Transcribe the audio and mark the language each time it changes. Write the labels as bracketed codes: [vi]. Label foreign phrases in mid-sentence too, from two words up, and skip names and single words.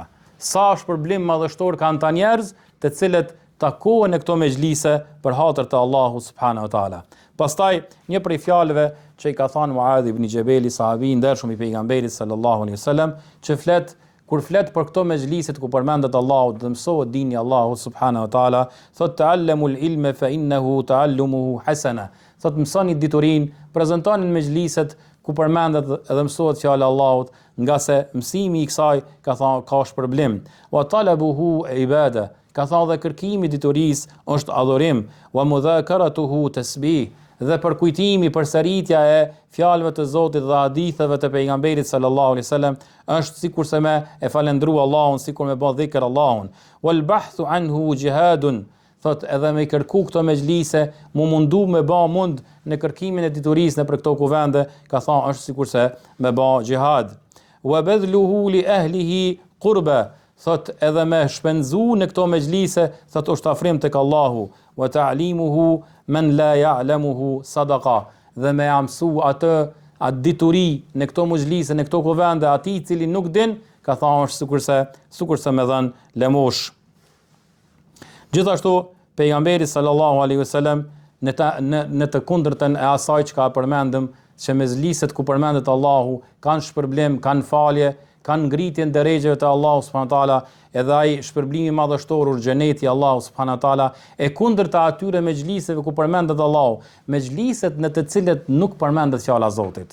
[sq] Sa shpërblim madhështor kanë ta njerëz të cilët takohen në këto mejlise për hatër të Allahut [ar] سبحانه وتعالى. [sq] Pastaj një prej fjalëve që i ka thënë Muadh ibn Jabeli, sahabi i ndershëm i pejgamberit [ar] صلى الله عليه وسلم, [sq] që kur flet për këto mejliset ku përmendet Allahu dhe mësohet dini Allahut [ar] سبحانه وتعالى, [sq] thot [ar] تعلموا العلم فإنه تعلمه حسنة. [sq] Thot mësoni diturin, prezantoni në mejliset ku përmendet edhe mësohet fjala e Allahut, nga se mësimi i kësaj ka shpërblim. [ar] وطلبه عبادة, [sq] ka thënë dhe kërkimi i diturisë është adhurim. [ar] ومذاكرته تسبيح, [sq] dhe për kujtimi, përsëritja e fjalëve të Zotit dhe haditheve të pejgamberit [ar] صلى الله عليه وسلم [sq] është sikurse me e falendrua Allahun, sikur me bë dhikr Allahun. [ar] والبحث عنه جهاد, [sq] thot edhe me kërku këto mejlise, mu mundu me ba mund në kërkimin e diturisë në për këto kuvende, ka thonë është sikurse me ba gjihad. [ar] وبذله لأهله قربة, [sq] thot edhe me shpenzu në këto mejlise, thot është afrim tek Allahu. [ar] وتعليمه من لا يعلمه صدقة, [sq] dhe me amsu atë dituri në këto mejlise, në këto kuvende, atij i cili nuk din, ka thonë është sikurse me dhën lemosh. Gjithashtu pejgamberi [ar] صلى الله عليه وسلم [sq] në të kundërtën e asaj që ka përmendëm, që mezliset ku përmendet Allahu kanë shpërblim, kanë falje, kanë ngritjen deregjeve të Allahu [ar] سبحانه وتعالى, [sq] edhe ai shpërblimi madhështor xheneti Allahu [ar] سبحانه وتعالى, [sq] e kundërta atyre mejliseve ku përmendet Allahu, mejliset në të cilët nuk përmendet fjala e Zotit.